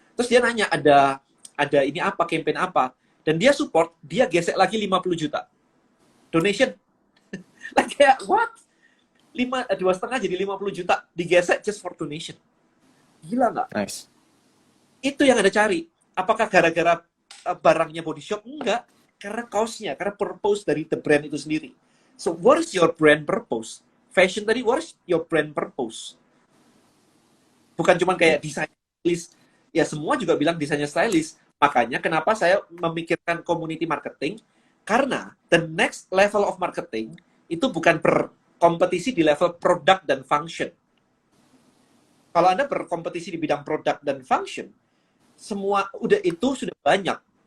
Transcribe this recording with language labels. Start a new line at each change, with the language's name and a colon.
Indonesian: Terus dia nanya ada ini apa, campaign apa. Dan dia support, dia gesek lagi 50 juta. Donation.
English: Like kayak what?
Indonesian: 2,5 jadi 50 juta digesek
English: just for donation.
Indonesian: Gila nggak? Nice. Itu yang Anda cari. Apakah gara-gara barangnya Body Shop? Enggak. Karena cause-nya, karena purpose dari
English: the brand
Indonesian: itu sendiri.
English: So, what is your brand purpose?
Indonesian: Fashion tadi,
English: what is your brand purpose?
Indonesian: Bukan cuma kayak desain stylist. Ya, semua juga bilang desainnya stylist. Makanya kenapa saya memikirkan community marketing? Karena
English: the next level of marketing
Indonesian: itu bukan berkompetisi di level produk dan function. Kalau Anda berkompetisi di bidang produk dan function, semua sudah banyak.